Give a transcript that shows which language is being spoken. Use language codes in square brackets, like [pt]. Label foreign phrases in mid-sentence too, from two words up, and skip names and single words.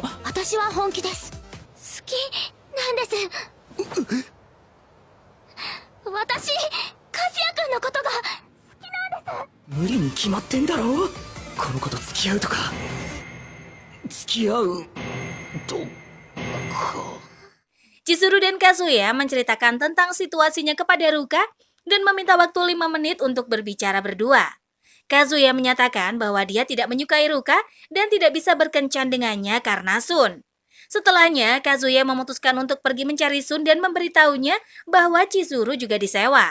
[ja] 私は本気です。好きなんです。私、和也君のことが好きなんです。無理に決まってんだろ。この子と付き合うとか付き合うとか。 [id] Chizuru dan Kazuya menceritakan tentang situasinya kepada Ruka dan meminta waktu 5 menit untuk berbicara berdua. Kazuya menyatakan bahwa dia tidak menyukai Ruka dan tidak bisa berkencan dengannya karena Sun. Setelahnya, Kazuya memutuskan untuk pergi mencari Sun dan memberitahunya bahwa Chizuru juga disewa.